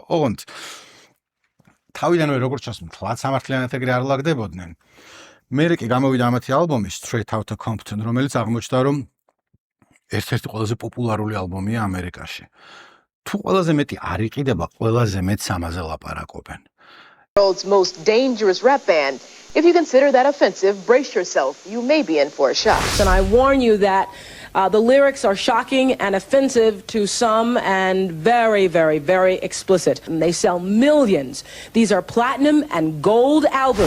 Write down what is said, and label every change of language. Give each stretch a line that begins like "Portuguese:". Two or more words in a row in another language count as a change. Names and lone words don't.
Georgian: ოღონდ თავიდანვე როგორც ჩანს, მთლად სამართლიანად ეგრე არ ლაგდებოდნენ. მერე კი გამოვიდა ამათი ალბომი Straight Outta Compton, რომელიც აღმოჩნდა რომ ერთ-ერთი ყველაზე პოპულარული ალბომია ამერიკაში. თუ ყველაზე მეტი არ იყიდება, ყველაზე მეტს ამაზე ლაპარაკობენ.
English: World's most dangerous rap band. If you consider that offensive, brace yourself. You may be in for a shock. And I warn you that the lyrics are shocking and offensive to some and very, very, very explicit. And they sell millions. These are platinum and gold albums.